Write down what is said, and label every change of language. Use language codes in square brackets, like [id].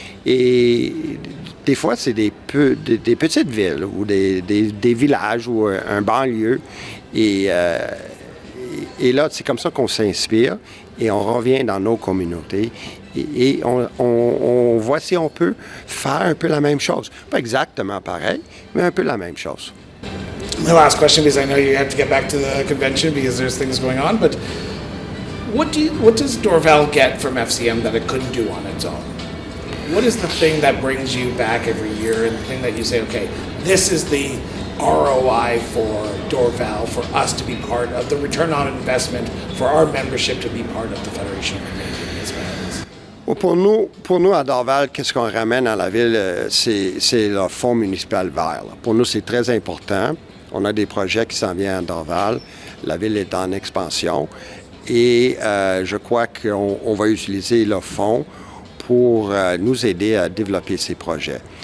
[fr] Et des fois, c'est des petites villes ou des villages ou un banlieue. Et là, c'est comme ça qu'on s'inspire et on revient dans nos communautés et on voit si on peut faire un peu la même chose. Pas exactement pareil, mais un peu la même chose. [en] My last question, because I know you have to get back to the convention because there's things going on, but what does Dorval get from FCM that it couldn't do on its own? What is the thing that brings you back every year and the thing that you say, okay, this is the ROI for Dorval, for us to be part of the return on investment, for our membership to be part of the Federation of Canadian Municipalities? [fr] Well, pour nous à Dorval, qu'est-ce qu'on ramène à la ville, c'est le fonds municipal vert. Pour nous, c'est très important. On a des projets qui s'en viennent à Dorval. La ville est en expansion. Et je crois qu'on va utiliser le fonds pour nous aider à développer ces projets.